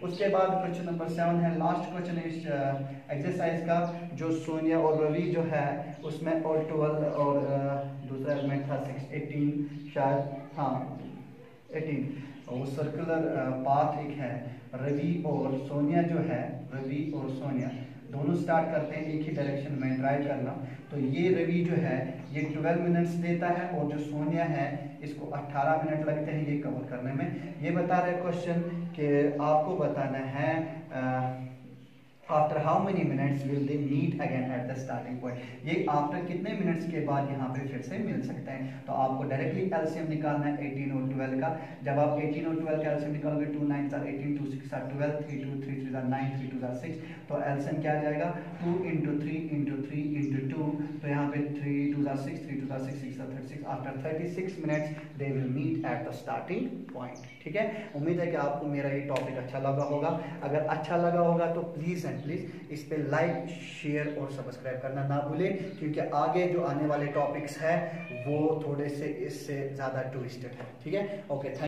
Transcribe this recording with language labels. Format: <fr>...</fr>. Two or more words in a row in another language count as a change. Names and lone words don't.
<hi>उसके बाद क्वेश्चन नंबर 7 है, लास्ट क्वेश्चन इस एक्सरसाइज का, जो सोनिया और रवि जो है उसमें और 12 और दूसरा एलिमेंट था 6 18 शायद, हाँ 18, और</hi> <en>circular path</en> <hi>एक है, रवि और सोनिया जो है, रवि और सोनिया दोनों स्टार्ट करते हैं एक ही डायरेक्शन में ड्राइव करना, तो ये रवि जो है ये 12 मिनट्स देता है और जो सोनिया है इसको 18 मिनट लगते हैं ये कवर करने में। ये बता रहे क्वेश्चन कि आपको बताना है</hi> <en>after how many minutes will they meet again at the starting point,</en> <hi>ये आफ्टर कितने मिनट्स के बाद यहाँ पे फिर से मिल सकते हैं। तो आपको</hi> <en>directly LCM</en> <hi>निकालना है 18 और 12 का। जब आप 18 और 12 का एलसीएम निकालोगे</hi> <en>2 9s are 18, 2 6s are 12, 3 2 3 3s are 9, 3 2s are 6,</en> <hi>तो एलसीएम क्या आ जाएगा 2 × 3 × 3 × 2, तो यहाँ पे</hi> <en>3 2s are 6, 3 2s are 6, 6 are 36, after 36 minutes they will meet at the starting point.</en> <hi>ठीक है, उम्मीद है कि आपको मेरा ये टॉपिक अच्छा लगा होगा। अगर अच्छा लगा होगा तो</hi> <en>please and please</en> <hi>इस पे</hi> <en>like share</en> <hi>और सब्सक्राइब करना ना भूलें, क्योंकि आगे जो आने वाले टॉपिक्स है वो थोड़े से इससे ज़्यादा ट्विस्टेड है। ठीक है, ओके।</hi>